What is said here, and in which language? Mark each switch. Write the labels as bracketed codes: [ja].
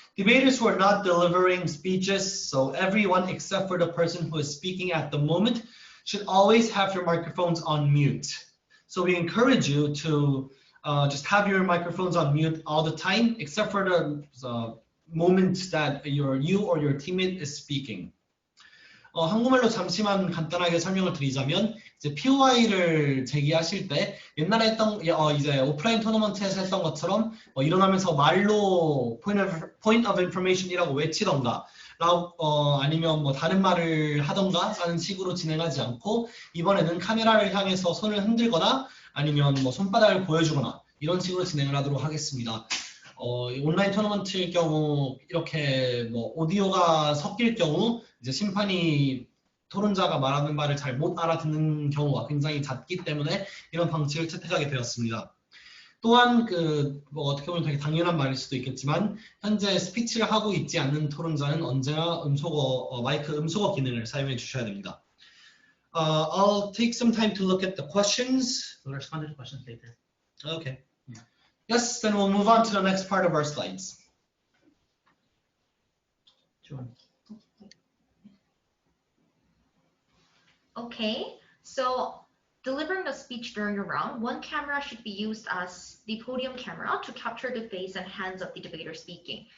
[en] Debaters who are not delivering speeches, so everyone except for the person who is speaking at the moment, should always have their microphones on mute. So we encourage you to just have your microphones on mute all the time, except for the moment that you or your teammate is speaking. [ko] 한국말로 잠시만 간단하게 설명을 드리자면, 이제 POI를 제기하실 때 옛날에 했던 이제 오프라인 토너먼트에서 했던 것처럼 일어나면서 말로 point of information이라고 외치던가 아니면 다른 말을 하던가 하는 식으로 진행하지 않고 이번에는 카메라를 향해서 손을 흔들거나 아니면 손바닥을 보여주거나 이런 식으로 진행을 하도록 하겠습니다. 온라인 토너먼트일 경우 이렇게 오디오가 섞일 경우 이제 심판이 토론자가 말하는 말을 잘 못 알아듣는 경우가 굉장히 잦기 때문에 이런 방식을 채택하게 되었습니다. 또한 어떻게 보면 되게 당연한 말일 수도 있겠지만 현재 스피치를 하고 있지 않는 토론자는 언제나 마이크 음소거 기능을 사용해 주셔야 됩니다. [en] I'll take some time to look at the questions. We'll respond to the questions later. Okay. Yeah. Yes, then we'll move on to the next part of our slides. Sure. Okay, so delivering a speech during a round, one camera should be used as the podium camera to capture the face and hands of the debater speaking.